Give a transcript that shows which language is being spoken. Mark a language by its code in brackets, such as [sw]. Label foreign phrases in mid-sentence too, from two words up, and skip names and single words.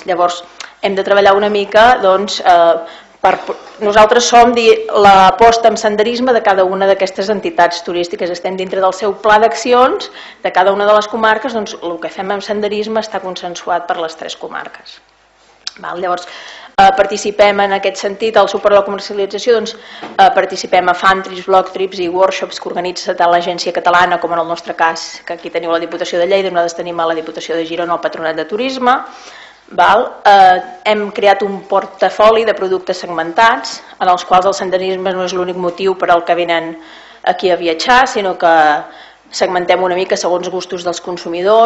[ca] Llavors hem de treballar una mica, nosaltres som l'aposta en senderisme de cada una d'aquestes entitats turístiques, estem dintre del seu pla d'accions de cada una de les comarques, el que fem en senderisme està consensuat per les 3 comarques. Llavors, participem en aquest sentit, al suport de la comercialització, participem a [en] fan trips, block trips [ca] i workshops que organitza tant l'Agència Catalana com en el nostre cas, que aquí teniu la Diputació de Lleida, nosaltres tenim a la Diputació de Girona el Patronat de Turisme. Hem creat un portafoli de productes segmentats, en els quals el senderisme no és l'únic motiu per al que venen aquí a viatjar, sinó que segmentem una mica segons gustos dels consumidors.